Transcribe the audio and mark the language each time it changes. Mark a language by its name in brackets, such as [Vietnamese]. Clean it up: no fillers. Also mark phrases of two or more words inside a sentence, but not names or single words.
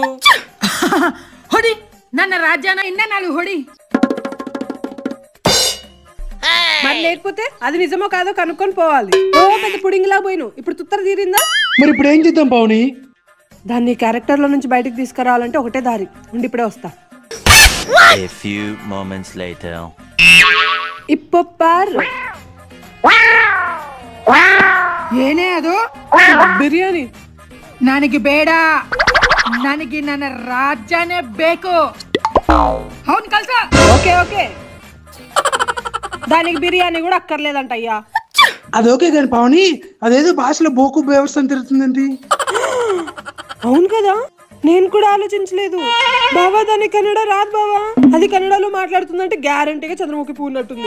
[Kannada] ಹೊಡಿ ನನ್ನ ರಾಜ್ಯಾನ ಇನ್ನ ನಾಲ್ಕು ಹೊಡಿ. [Telugu] మరి లేకపోతే అది నిజమో కాదో కనుక్కొని పోవాలి. ఓ పెద్ద పుడింగిలా పోయిను, ఇప్పుడు తుత్తర తీరిందా? మరి ఇప్పుడు ఏం చేద్దాం పావని? దాన్ని క్యారెక్టర్ లో నుంచి బయటకు తీసుకురావాలంటే ఒకటే దారి ఉండి, ఇప్పుడే వస్తా. [English] A few moments later. [Tamil] இப்போ பாரு [Kannada] ಏನೇ ಅದು? [Telugu] బిర్యానీ. [Kannada] ನನಗೆ ಬೇಡ, ನನಗೆ ನನ್ನ ರಾಜ್ಯನೇ ಬೇಕು. [Telugu] అవును కల్సా. ఓకే ఓకే, దానికి బిర్యానీ కూడా అక్కర్లేదంట అయ్యా. అది ఓకే కానీ పావని, అదేదో భాషలో బోకు వ్యవస్థ తిరుగుతుందండి. అవును కదా, నేను కూడా ఆలోచించలేదు బావా. దాని కన్నడ రాదు బావా, అది కన్నడలో మాట్లాడుతుందంటే గ్యారంటీగా చంద్రముఖి పువ్వు ఉన్నట్టుంది.